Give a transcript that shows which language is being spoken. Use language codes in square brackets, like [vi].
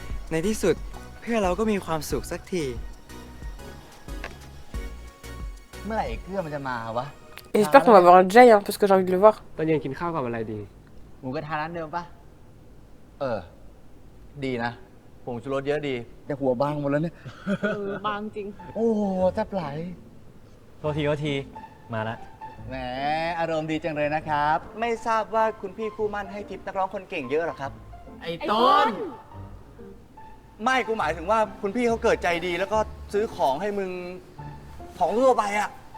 [th] ในที่สุดเพื่อนเราก็มีความสุขสักที เมื่อไหร่เกื้อมันจะมาวะ [fr] Et j'espère qu'on va voir Jay, hein, parce que j'ai envie de le voir. [th] ตอนเย็นกินข้าวกับอะไรดี หมูกระทะร้านเดิมปะดีนะผงชูรสเยอะดี แต่หัวบางหมดแล้วเนี่ย บางจริง โอ้แทบไหล โทษที มาละ แหมอารมณ์ดีจังเลยนะครับ ไม่ทราบว่าคุณพี่คู่มั่นให้ทิปนักร้องคนเก่งเยอะหรอครับ ไอ้ต้น ไม่กูหมายถึงว่าคุณพี่เขาเกิดใจดีแล้วก็ซื้อของให้มึงของทั่วไปอ่ะ